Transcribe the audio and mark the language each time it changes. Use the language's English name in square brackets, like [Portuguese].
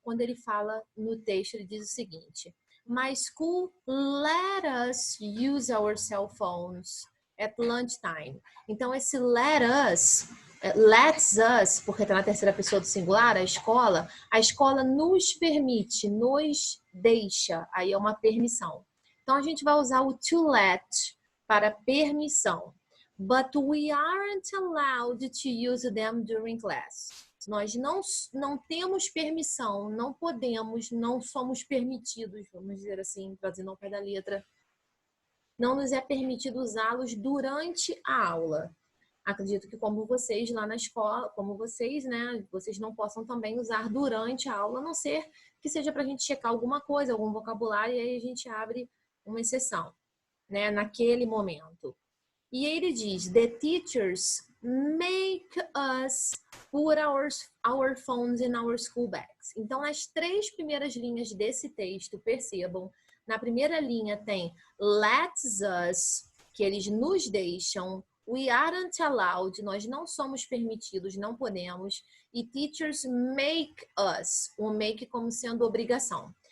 [Portuguese] Quando ele fala no texto, ele diz o seguinte: [English] My school let us use our cell phones at lunchtime. [Portuguese] Então, esse [English] lets us, [Portuguese] porque está na terceira pessoa do singular, a escola nos permite, nos deixa, aí é uma permissão. Então, a gente vai usar o to let para permissão. [English] But we aren't allowed to use them during class. [Portuguese] Nós não temos permissão, não podemos, não somos permitidos, vamos dizer assim, trazendo ao pé da letra. Não nos é permitido usá-los durante a aula. Acredito que como vocês lá na escola, como vocês, né, vocês não possam também usar durante a aula, a não ser que seja para a gente checar alguma coisa, algum vocabulário, e aí a gente abre uma exceção, né, naquele momento. E aí ele diz, [English] the teachers make us put our phones in our school bags. [Portuguese] Então, nas 3 primeiras linhas desse texto, percebam, na primeira linha tem [English] lets us, [Portuguese] que eles nos deixam, [English] we aren't allowed, [Portuguese] nós não somos permitidos, não podemos, e [English] teachers make us, [Portuguese] o make como sendo obrigação.